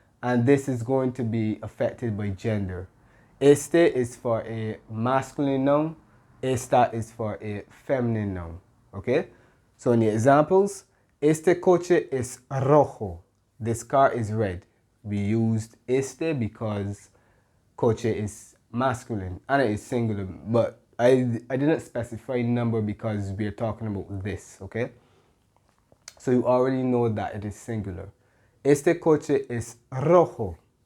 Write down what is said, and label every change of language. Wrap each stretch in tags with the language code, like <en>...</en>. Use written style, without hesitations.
<en>And this is going to be affected by gender. Este is for a masculine noun. Esta is for a feminine noun, okay? So in the examples,</en> <es>este coche es rojo.</es> <en>This car is red. We used este because coche is masculine and it is singular, but I didn't specify number because we're talking about this, okay? So you already know that it is singular.</en> <es>Este coche es rojo.</es>